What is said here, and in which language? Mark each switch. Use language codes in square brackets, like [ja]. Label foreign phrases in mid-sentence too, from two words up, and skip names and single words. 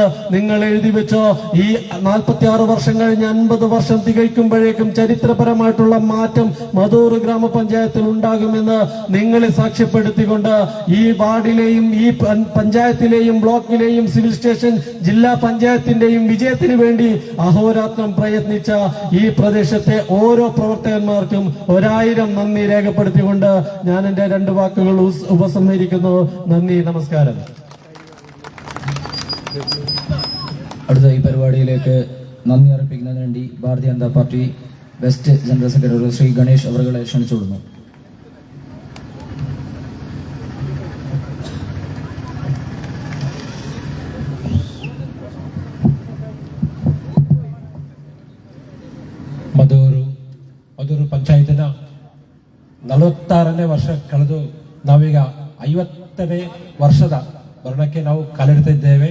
[ml] നിങ്ങൾ എഴുതി വെച്ചോ, ഈ 46 വർഷം കഴിഞ്ഞ് 50 വർഷം തികയ്ക്കുമ്പോഴേക്കും ചരിത്രപരമായിട്ടുള്ള മാറ്റം മധൂർ ഗ്രാമപഞ്ചായത്തിൽ ഉണ്ടാകുമെന്ന് നിങ്ങളെ സാക്ഷ്യപ്പെടുത്തിക്കൊണ്ട് ഈ വാർഡിലെയും ഈ പഞ്ചായത്തിലെയും ബ്ലോക്കിലെയും സിവിൽ സ്റ്റേഷൻ ജില്ലാ പഞ്ചായത്തിന്റെയും വിജയത്തിന് വേണ്ടി അഹോരാത്രം പ്രയത്നിച്ച ഈ പ്രദേശത്തെ ഓരോ പ്രവർത്തകന്മാർക്കും 1000 നന്ദി രേഖപ്പെടുത്തിക്കൊണ്ട് ഞാൻ എന്റെ 2 വാക്കുകൾ ഉപസംഹരിക്കുന്നു. നന്ദി, നമസ്കാരം. അടുത്ത ഈ പരിപാടിയിലേക്ക് നന്ദി അർപ്പിക്കുന്നതിന് വേണ്ടി ഭാരതീയ ജനതാ പാർട്ടി വെസ്റ്റ് ജനറൽ സെക്രട്ടറി ശ്രീ ഗണേഷ് അവരെ ക്ഷണിച്ചുകൊള്ളുന്നു. [kn] ಮಧೂರು ಪಂಚಾಯತಿನ 46ನೇ ವರ್ಷ ಕಳೆದು ನಾವೀಗ 50ನೇ ವರ್ಷದ ಭರಣಕ್ಕೆ ನಾವು ಕಾಲಿಡ್ತಿದ್ದೇವೆ.